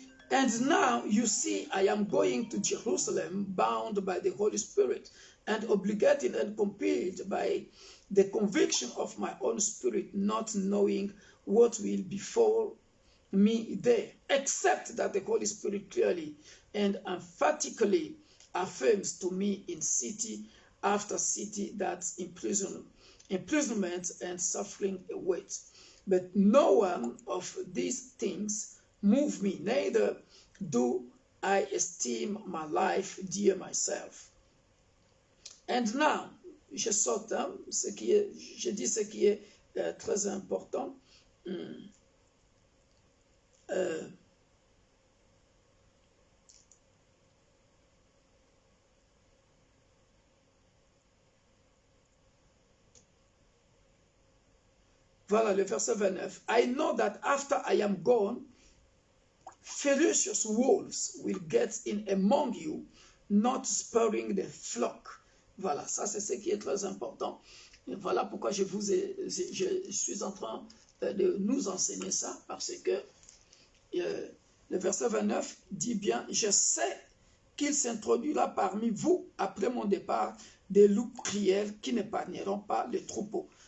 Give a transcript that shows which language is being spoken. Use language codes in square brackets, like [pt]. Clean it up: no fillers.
[en] And now you see I am going to Jerusalem bound by the Holy Spirit and obligated and compelled by the conviction of my own spirit, not knowing what will befall me there, except that the Holy Spirit clearly and emphatically affirms to me in city after city that imprisonment and suffering await. But no one of these things move me, neither do I esteem my life dear myself. And now, [fr] je saute, je dis ce qui est très important. Voilà le verset 29. [en] I know that after I am gone, ferocious wolves will get in among you, not sparing the flock. [fr] Voilà, ça c'est ce qui est très important. Et voilà pourquoi je suis en train de nous enseigner ça, parce que le verset 29 dit bien, je sais qu'il s'introduira parmi vous après mon départ des loups cruels qui n'épargneront pas les troupeaux.